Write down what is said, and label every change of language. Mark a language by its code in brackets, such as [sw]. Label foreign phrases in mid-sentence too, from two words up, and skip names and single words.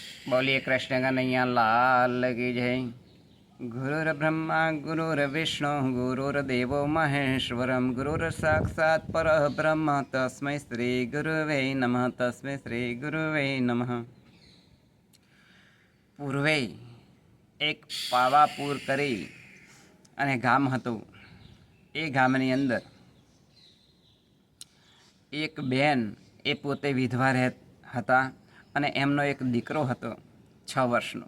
[hi] बोलिए कृष्ण कन्हैया लाल की जय। [sa] गुरुर्ब्रह्मा गुरुर्विष्णु गुरुर्देवो महेश्वरम गुरुर्साक्षात् परब्रह्म तस्मै श्री गुरुवे नमः तस्मै श्री गुरुवे नमः। [gu] પૂર્વે એક પાવાપુર કરી અને ગામ હતું. એ ગામની અંદર એક બેન એ પોતે વિધવા હતા અને એમનો એક દીકરો હતો 6 વર્ષનો.